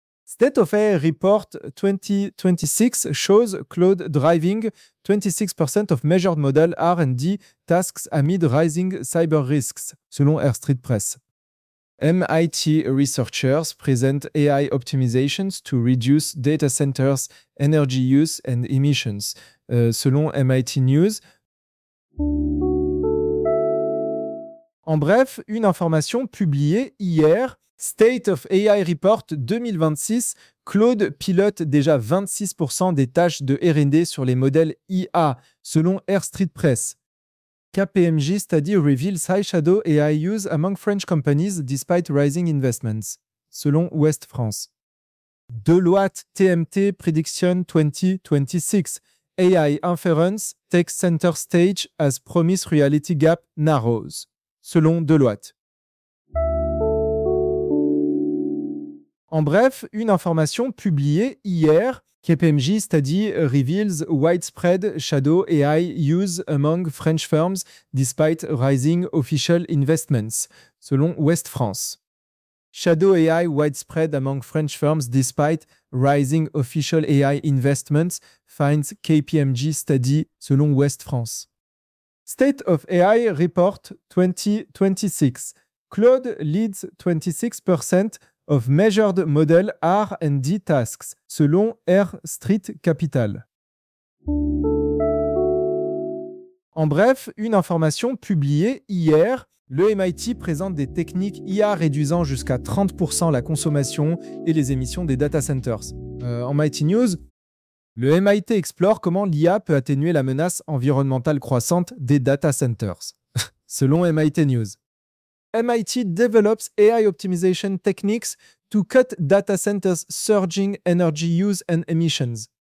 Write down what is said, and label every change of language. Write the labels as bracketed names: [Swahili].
[English] State of AI Report 2026 shows cloud driving 26% of measured model R&D tasks amid rising cyber risks, selon Air Street Press. MIT researchers present AI optimizations to reduce data centers' energy use and emissions, selon MIT News. [French] En bref, une information publiée hier, State of AI Report 2026, Claude pilote déjà 26% des tâches de R&D sur les modèles IA, selon Air Street Press. [English] KPMG study reveals high shadow AI use among French companies despite rising investments, selon Ouest France. Deloitte TMT prediction 2026, AI inference takes center stage as promise reality gap narrows, selon Deloitte. [French] En bref, une information publiée hier, [English] KPMG study reveals widespread shadow AI use among French firms despite rising official investments, selon Ouest France. Shadow AI widespread among French firms despite rising official AI investments, finds KPMG study, selon Ouest France. State of AI Report 2026. Claude leads 26% of measured model R&D tasks, selon Air Street Capital. [French] En bref, une information publiée hier, le MIT présente des techniques IA réduisant jusqu'à 30% la consommation et les émissions des data centers. En MIT News, le MIT explore comment l'IA peut atténuer la menace environnementale croissante des data centers, selon MIT News. [English] MIT develops AI optimization techniques to cut data centers' surging energy use and emissions,